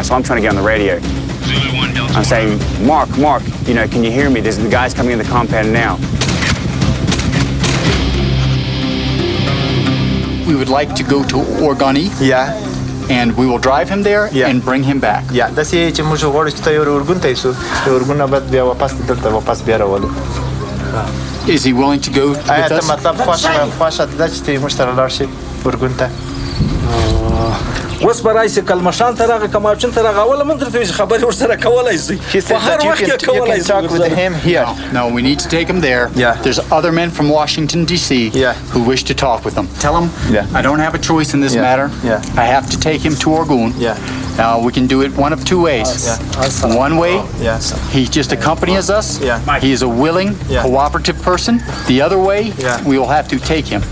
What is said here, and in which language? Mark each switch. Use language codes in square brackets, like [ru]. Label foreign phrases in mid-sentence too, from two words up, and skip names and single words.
[en] So I'm trying to get on the radio. I'm saying, Mark, can you hear me? There's the guys coming in the compound now. We would like to go to Organi. Yeah. And we will drive him there and bring him back. Yeah, [ps] داس یې چې موږ غواړو چې ته یو اردن ته یوسو د اردن نه بعد بیا واپس بیا راولو. [en] Is he willing to go with [ps] آیا ته [en] us? [ps] مطلب خوښه ده چې ته موږ سره لاړ شې اردن ته؟ اوس به راشي کلمشان ته راغی کماپچن ته راغی اوله موږ درته خبرې ورسره کولی شئ په هر وخت کې کولی شئ. [en] No, we need to take him there. Yeah. There's other men from Washington, D.C. who wish to talk with him. Tell him I don't have a choice in this matter. I have to take him to Orgun. Now, we can do it one of two ways. One way, he just accompanies us. He is a willing, cooperative person. The other way, we will have to take him.